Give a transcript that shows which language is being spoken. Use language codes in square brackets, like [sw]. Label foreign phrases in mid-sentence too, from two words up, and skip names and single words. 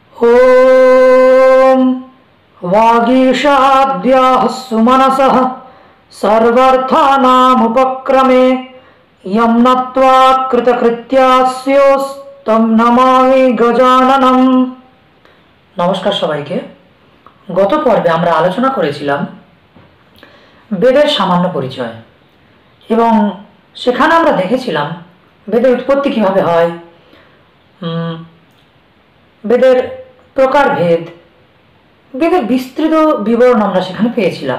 [sa] ओम वागीशाद्याः सुमनसः सर्वर्थानामुपक्रमे यं नत्वा कृतकृत्यास्योस्तं नमामि गजाननम। [bn] নমস্কার সবাইকে। গত পর্বে আমরা আলোচনা করেছিলাম বেদের সামান্য পরিচয় এবং সেখানে আমরা দেখেছিলাম বেদের উৎপত্তি কিভাবে হয়, বেদের প্রকারভেদ, বেদের বিস্তৃত বিবরণ আমরা সেখানে পেয়েছিলাম।